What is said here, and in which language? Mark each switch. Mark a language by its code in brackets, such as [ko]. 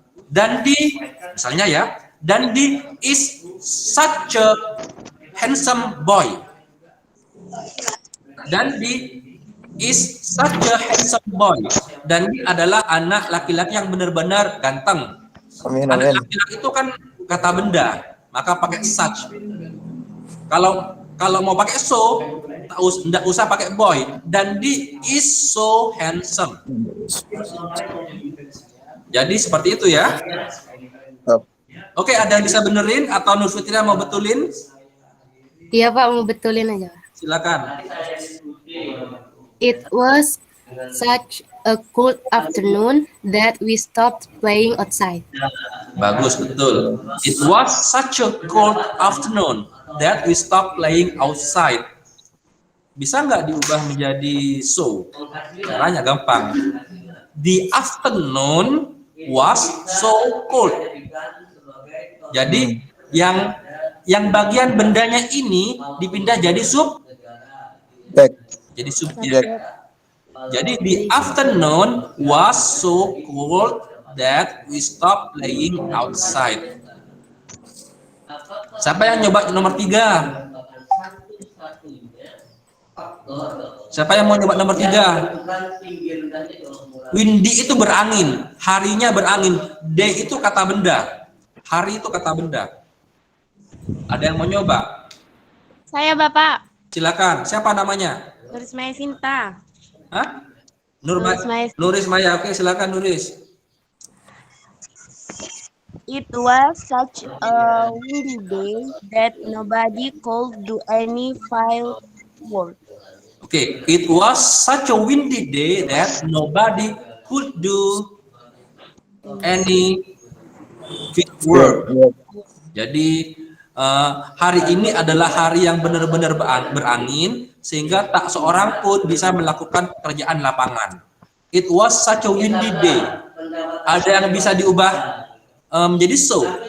[en] Dandi [id] misalnya ya, [en] Dandi is such a handsome boy. Dandi is such a handsome boy. [id] Dandi adalah anak laki-laki yang benar-benar ganteng. Amin, Anak amin. laki-laki itu kan kata benda, maka pakai such. Kalau mau pakai so, tidak usah pakai boy. [en] Dandi is so handsome. [id] Jadi seperti itu ya. [en] Stop. [id] Oke, ada yang bisa benerin atau Nur Fitria mau betulin? Iya Pak, mau betulin aja. Silakan. [en] It was such a cold afternoon that we stopped playing outside. [id] Bagus, betul. [en] It was such a cold afternoon that we stopped playing outside. [id] Bisa nggak diubah menjadi so? Caranya gampang. [en] The afternoon was so cold. [id] Jadi yang bagian bendanya ini dipindah jadi [en] Back. [id] jadi subjek. [en] Jadi the afternoon was so cold that we stopped playing outside. [id] Siapa yang nyoba nomor 3? Siapa yang mau nyoba nomor 3? Windy itu berangin, harinya berangin. Day itu kata benda, hari itu kata benda. Ada yang mau nyoba? Saya Bapak. Silakan. Siapa namanya? Nurismaya Sinta. Hah? Nurismaya. Nurismaya. Oke, silakan Nuris. [en] It was such a windy day that nobody could do any field work. Oke, it was such a windy day that nobody could do any field work. [id] Jadi hari ini adalah hari yang benar-benar berangin sehingga tak seorang pun bisa melakukan pekerjaan lapangan. [en] It was such a windy day. [id] Ada yang bisa diubah menjadi [en] so?